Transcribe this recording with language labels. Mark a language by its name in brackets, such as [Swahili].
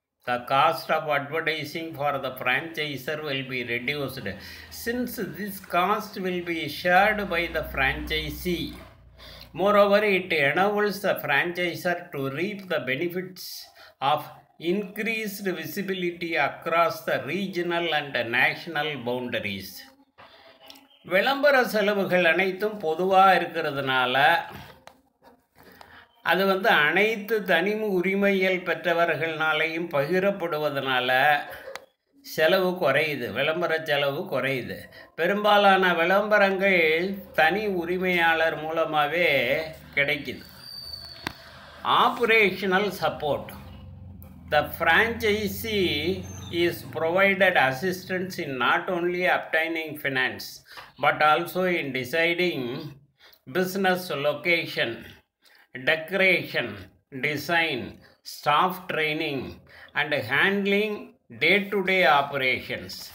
[English] The cost of advertising for the franchisor will be reduced since this cost will be shared by the franchisee. Moreover, it enables the franchisor to reap the benefits of increased visibility across the regional and national boundaries. [Tamil] விளம்பர செலவுகள் அனைத்தும் பொதுவாக இருக்கிறதுனால அது அனைத்து தனி உரிமையில் பெற்றவர்களாலேயும் பகிரப்படுவதனால செலவு குறையுது. விளம்பர செலவு குறையுது. பெரும்பாலான விளம்பரங்கள் தனி உரிமையாளர் மூலமாகவே கிடைக்குது. [English] Operational support. The franchisee is provided assistance in not only obtaining finance but also in deciding business location, decoration, design, staff training and handling day-to-day operations.